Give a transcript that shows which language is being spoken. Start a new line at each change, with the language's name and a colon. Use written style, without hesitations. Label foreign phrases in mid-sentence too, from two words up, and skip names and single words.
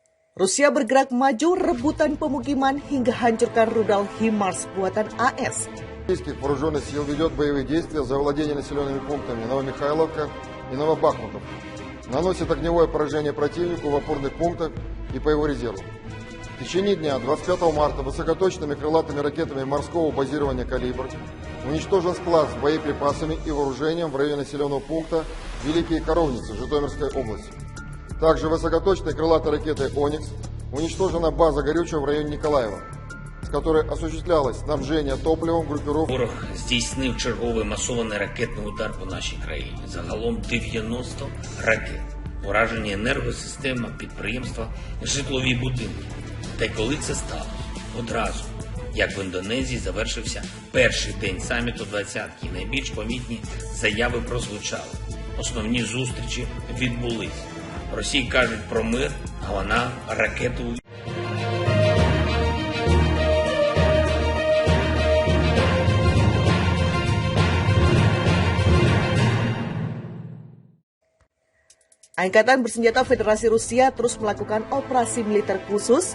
Indonesian: Rusia bergerak maju rebutan pemukiman hingga hancurkan rudal HIMARS buatan AS.
Russian: Российских вооруженных сил ведет боевые действия за владение населенными пунктами Новомихайловка и Новобахмутов. Наносит огневое поражение противнику в опорных пунктах и по его резерву. В течение дня 25 марта высокоточными крылатыми ракетами морского базирования «Калибр» уничтожен склад с боеприпасами и вооружением в районе населенного пункта Великие Коровницы Житомирской области. Также высокоточной крылатой ракетой «Оникс» уничтожена база горючего в районе Николаева, с которой осуществлялось снабжение топливом группировки.
Ukrainian: Ворог здійснив черговий масований ракетний удар по нашій країні. Загалом 90 ракет. Уражені енергосистема, підприємства, житлові будинки. Та й коли це сталося? Одразу. Як в Індонезії завершився перший день саміту «двадцятки», найбільш помітні заяви прозвучали. Основні зустрічі відбулись. Росії кажуть про мир, а вона ракету.
Indonesian: Angkatan Bersenjata Federasi Rusia terus melakukan operasi militer khusus.